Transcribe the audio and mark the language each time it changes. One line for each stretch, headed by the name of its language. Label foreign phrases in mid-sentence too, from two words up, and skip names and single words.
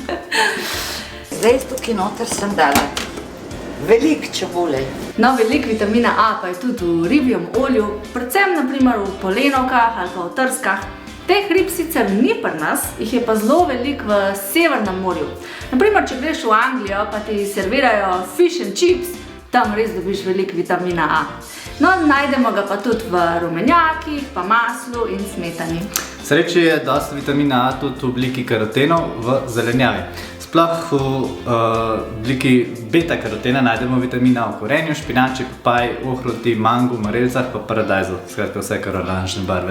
Slovenian: Zdaj tukaj noter sem dala veliko čebule. No, veliko vitamina A pa je tudi v ribjem olju, predvsem naprimer v polenovkah ali pa v trskah. Teh rib sicer ni pri nas, jih je pa zelo veliko v Severnem morju. Naprimer, če greš v Anglijo, pa ti servirajo
English: fish and chips,
Slovenian: tam res dobiš veliko vitamina A. No, najdemo ga pa tudi v rumenjakih, pa maslu in smetani. Sreče je dosti vitamina A tudi v obliki karotenov v zelenjavi. Sploh v obliki beta-karotena najdemo vitamina A v korenju, špinači, papaji, ohrovti, mangu, marelcah pa paradajzu, skratka vse kar oranžne barve.